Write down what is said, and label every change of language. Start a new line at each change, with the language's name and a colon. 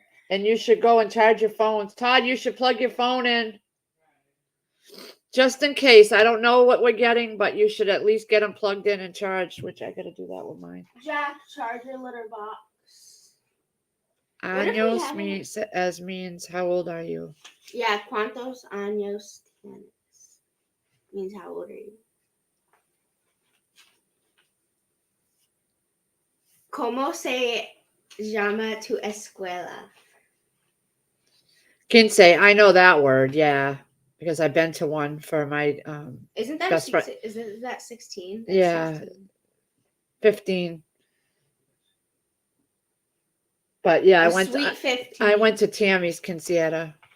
English: And you should go and charge your phones. Todd, you should plug your phone in. Just in case. I don't know what we're getting, but you should at least get them plugged in and charged, which I got to do that with mine. Jack, charge your litter box. Años means how old are you? Yeah,
Spanish: ¿cuántos años tienes?
English: Means how old are you?
Spanish: ¿Cómo se llama tu escuela?
English: Quince, I know that word, yeah. Because I've been to one for my Isn't that best friend. Isn't that 16? That's Yeah. 16. 15. But yeah, Sweet 15. I went to Tammy's quinceañera.